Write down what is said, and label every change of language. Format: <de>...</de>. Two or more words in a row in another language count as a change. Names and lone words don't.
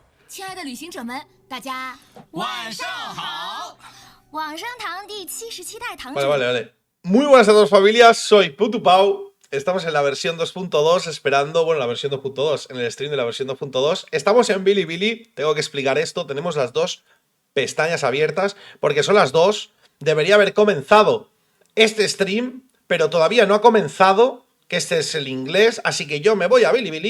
<zh>亲爱的旅行者们，大家晚上好。网上堂第77代堂主。</zh> <es>Vale. Muy buenas a todos, familias. Soy putupau. Estamos en la versión 2.2 esperando, bueno, la versión 2.2, en el stream de la versión 2.2. Estamos en Bilibili. Tengo que explicar esto. Tenemos las dos pestañas abiertas porque son las dos. Debería haber comenzado este stream, pero todavía no ha comenzado, que este es el inglés, así que yo me voy a Bilibili.</es>